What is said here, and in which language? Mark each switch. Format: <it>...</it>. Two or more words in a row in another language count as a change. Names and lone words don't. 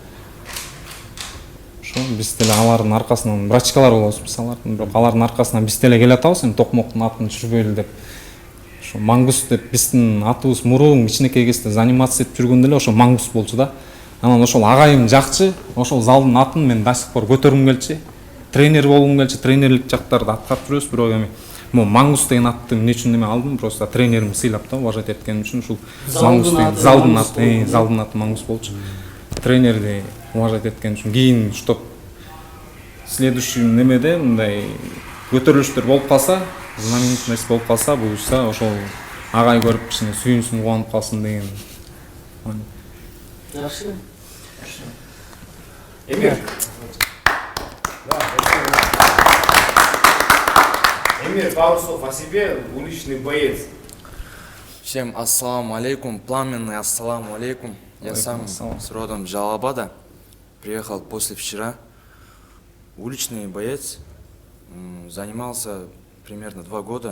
<ky>Ошо биз деле алардын аркасынан врачкалар болобуз, алардын, бирок алардын аркасынан биз деле келе атабыз, эми Токмоктун атын түшүрбөйлү деп. Ошо Мангус деп биздин атыбыз мурун кичинекей кезде заниматься этип жүргөндө эле ошо Мангус болчу да. Анан ошол агайым жакчы, ошол залдын атын мен</ky> <ru>до сих пор</ru> <ky>көтөргүм келчү. Тренер болгум келчү, тренерлик жактарды аткарып жүрөбүз, бирок эми могу Мангус деген атты эмне үчүн неме алдым, просто тренерим сыйлап да, уважать эткеним үчүн ушул Мангус деген залдын аты Мангус болчу. Тренерди уважать эткеним үчүн кийин</ky> <ru>чтоб следующий</ru> <ky>немеде мындай көтөрүлүштөр болуп калса, знаменитый нерсе болуп калса, буюрса ошол агай көрүп кичине сүйүнсүн, кубанып калсын деген.</ky> <kk>Жақсы. Эмир. Эмир,</kk> <ru>пару слов о себе, уличный боец. Всем</ru> <ar>السلام عليكم,</ar> <ru>пламенный</ru> <ar>السلام عليكم.</ar> <ru>Я сам с родом Джалабада, приехал после вчера. Уличный боец, занимался примерно 2 года.</ru>